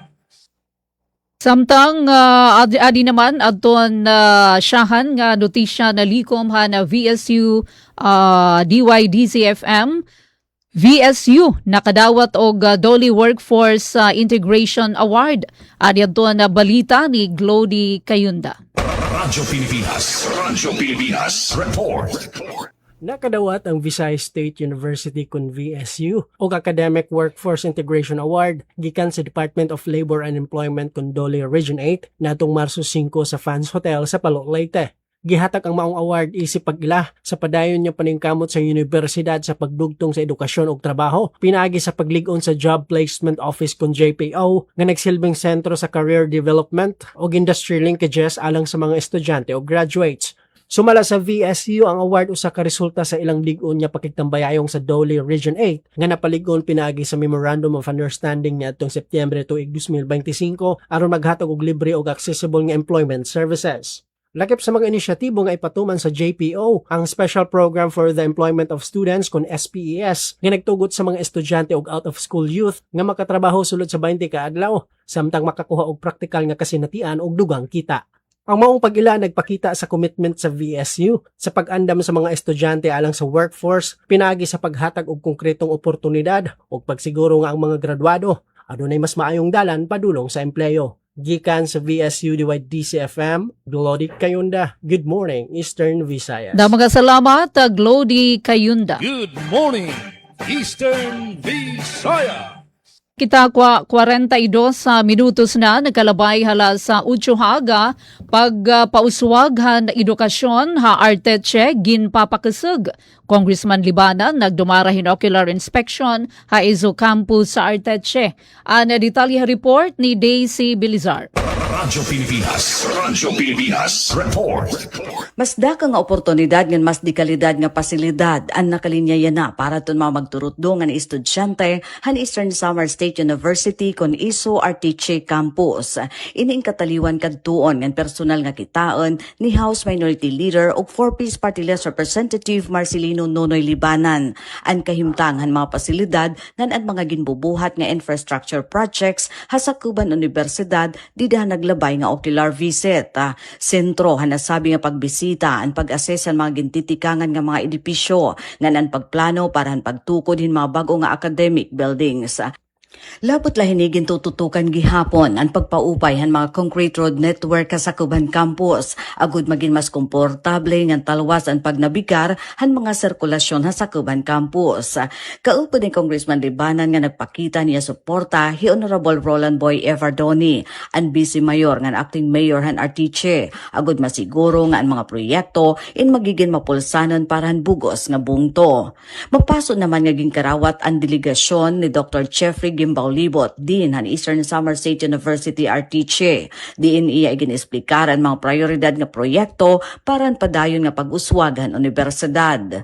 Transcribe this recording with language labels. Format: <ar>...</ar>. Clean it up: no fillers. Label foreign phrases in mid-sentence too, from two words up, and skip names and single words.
<ceb>Samtang adi naman adton siyahan nga notisya na likom ha na VSU DYDCFM VSU nakadawat og Dolly Workforce Integration Award. Adi adton na balita ni Glody Kayunda. Radyo Pilipinas Report. Nakadawat ang Visayas State University kun VSU og Academic Workforce Integration Award gikan sa Department of Labor and Employment kun Dolly Region 8 natong Marso 5 sa Fans Hotel sa Palo, Leyte. Gihatag ang maong award isip pagila sa padayon niya paningkamot sa universidad sa pagdugtong sa edukasyon ug trabaho, pinaagi sa paglig-on sa Job Placement Office kun JPO nga nagsilbing sentro sa</ceb> <en>career development</en> <ceb>ug</ceb> <en>industry linkages</en> <ceb>alang sa mga estudyante o graduates. Sumala sa VSU ang award usa ka resulta sa ilang lig-on niya pakigtambayayong sa Dolly Region 8 nga napalig-on pinaagi sa Memorandum of Understanding niya atong Setyembre tuig 2025 aron maghatag og libre ug accessible nga</ceb> <en>employment services.</en> <ceb>Lakip sa mga inisyatibo nga ipatuman sa JPO ang Special Program for the Employment of Students kun SPES nga nagtugot sa mga estudyante ug</ceb> <en>out-of-school youth</en> <ceb>nga makatrabaho sulod sa 20 ka adlaw samtang makakuha og praktikal nga kasinatian ug dugang kita. Ang maong pag-ila nagpakita sa commitment sa VSU sa pag-andam sa mga estudyante alang sa workforce, pinaagi sa paghatag og konkretong oportunidad ug pagsiguro nga ang mga graduado adunay mas maayong dalan padulong sa empleyo. Gikan sa VSU DCFM, Glody Kayunda.</ceb> <en>Good morning, Eastern Visayas.</en> <war>Mga salamat, Glody Kayunda.</war> <en>Good morning, Eastern Visayas.</en> <war>Kita 42 minutos na nagkalabay hala sa Uchuhaga pagpauswag edukasyon ha Arteche ginpapakasug. Congressman Libanan nagdumarahin</war> <en>ocular inspection</en> <war>ha Izo Campus sa Arteche. Ang detalye report ni Daisy Bilizar. Radyo Pilipinas Report. Mas daka nga oportunidad ngan mas di kalidad nga pasilidad ang nakalinyayan na para tun mga magturutdo nga ni estudyante han Eastern Samar State University kon ISO Arteche Campus. Ining kataliwan kadtuon ngan personal nga kitaon ni House Minority Leader ug 4-piece Party List Representative Marcelino Nonoy Libanan. Ang kahimtang han mga pasilidad ngan ang mga ginbubuhat nga</war> <en>infrastructure projects</en> <war>hasakuban Universidad di naglabay nga</war> <en>ocular visit.</en> <war>Sentro hanasabi nga pagbisita ang pag-assess ang mga gintitikangan nga mga edipisyo nga ang pagplano para ang pagtukod hin mga bago nga</war> <en>academic buildings.</en> <war>Labot lahinigin tututukan gihapon ang pagpaupay han mga</war> <en>concrete road network</en> <war>sa Kuban Campus. Agud maging mas komportable ng talwas ang pagnabigar han mga sirkulasyon sa Kuban Campus. Kaupod ni Congressman Libanan nga nagpakita niya suporta hi Honorable Roland Boy Evardoni, ang Vice Mayor nga acting mayor han Arteche. Agud masiguro nga ang mga proyekto in magiging mapulsanon para han bugos nga bungto. Magpaso naman nga ginkarawat ang delegasyon ni Dr. Jeffrey Gimbao-Libot din han Eastern Samar State University Arteche. Diin iya iginexplikar ang mga prioridad nga proyekto para ang padayon nga pag-uswag han universidad.</war>